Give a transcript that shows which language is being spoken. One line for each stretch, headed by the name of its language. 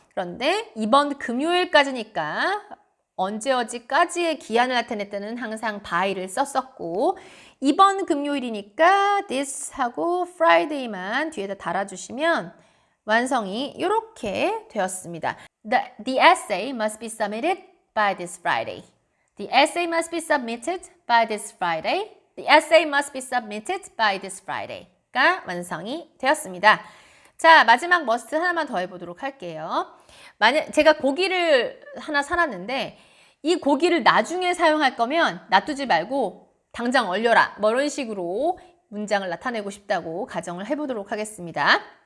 Korean: 그런데 이번 금요일까지니까 언제까지의 기한을 나타낼 때는 항상 by를 썼었고 이번 금요일이니까 this 하고 Friday만 뒤에다 달아주시면 완성이 이렇게 되었습니다.
English: The essay must be submitted by this Friday. The essay must be submitted by this Friday. The essay must be submitted by this Friday가
Korean: 완성이 되었습니다. 자, 마지막 must 하나만 더 해보도록 할게요. 만약 제가 고기를 하나 사놨는데 이 고기를 나중에 사용할 거면 놔두지 말고 당장 얼려라. 뭐 이런 식으로 문장을 나타내고 싶다고 가정을 해보도록 하겠습니다.